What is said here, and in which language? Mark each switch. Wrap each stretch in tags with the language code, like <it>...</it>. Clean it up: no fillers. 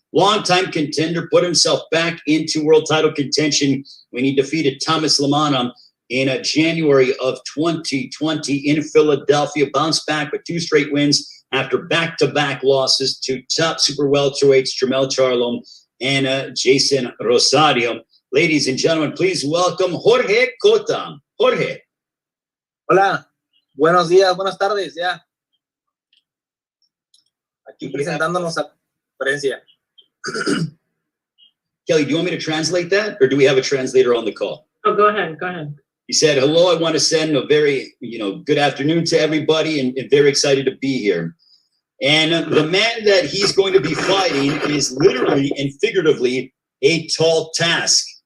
<en>Longtime contender, put himself back into world title contention when he defeated Thomas Lamana in January of 2020 in Philadelphia. Bounced back with 2 straight wins after back-to-back losses to top super welterweights Jermell Charlo and Jason Rosario. Ladies and gentlemen, please welcome Jorge Cota. Jorge.</en> <es>Hola, buenos días, buenas tardes, ya. Aquí presentándonos a conferencia.</es> <en>Kelly, do you want me to translate that, or do we have a translator on the call? Oh, go ahead, go ahead. He said, hello, I want to send a very, good afternoon to everybody and very excited to be here. And the man that he's going to be fighting is literally and figuratively a tall task.</en>